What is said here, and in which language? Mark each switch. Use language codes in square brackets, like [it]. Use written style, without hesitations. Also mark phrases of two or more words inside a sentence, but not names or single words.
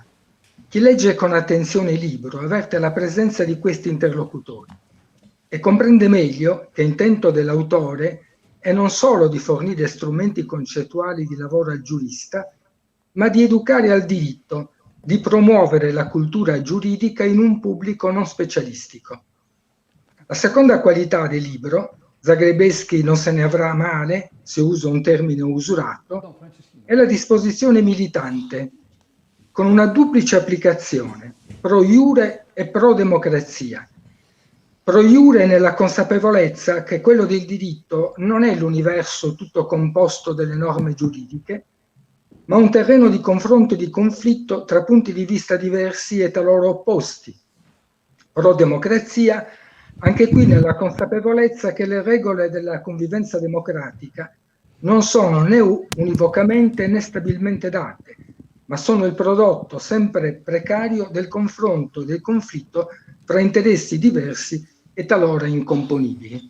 [it] Chi legge con attenzione il libro avverte la presenza di questi interlocutori e comprende meglio che intento dell'autore è non solo di fornire strumenti concettuali di lavoro al giurista, ma di educare al diritto, di promuovere la cultura giuridica in un pubblico non specialistico. La seconda qualità del libro, Zagrebelsky non se ne avrà male, se uso un termine usurato, è la disposizione militante, con una duplice applicazione, [la] pro iure [it] e pro democrazia. [la] Pro iure [it] nella consapevolezza che quello del diritto non è l'universo tutto composto delle norme giuridiche, ma un terreno di confronto e di conflitto tra punti di vista diversi e talora opposti. Pro democrazia, anche qui nella consapevolezza che le regole della convivenza democratica non sono né univocamente né stabilmente date, ma sono il prodotto sempre precario del confronto e del conflitto tra interessi diversi e talora incomponibili.